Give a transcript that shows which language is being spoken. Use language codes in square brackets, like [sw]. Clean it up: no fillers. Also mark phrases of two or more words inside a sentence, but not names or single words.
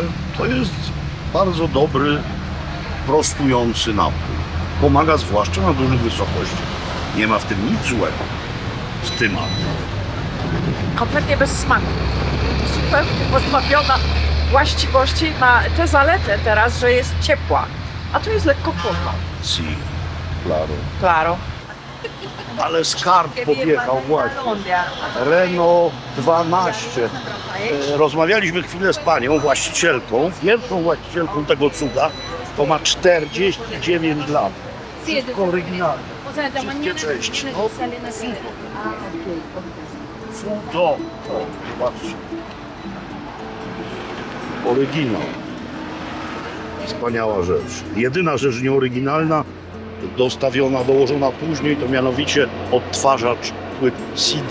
[pl] To jest bardzo dobry, prostujący napój. Pomaga zwłaszcza na dużych wysokościach. Nie ma w tym nic złego. Z tym Kompletnie bez smaku. Zupełnie pozbawiona właściwości. Ma tę zaletę teraz, że jest ciepła. A tu jest lekko chłodno. [es] Si, claro. Claro. [pl] Ale skarb podjechał właśnie. Renault 12. Rozmawialiśmy chwilę z panią właścicielką, pierwszą właścicielką tego cuda. To ma 49 lat. Wszystko oryginalne. [es] O sea, de mañana [pl] części. [es] salen así. [pl] Cudo. O, zobaczcie. Oryginał. Wspaniała rzecz. Jedyna rzecz nieoryginalna, dołożona później, to mianowicie odtwarzacz płyt CD.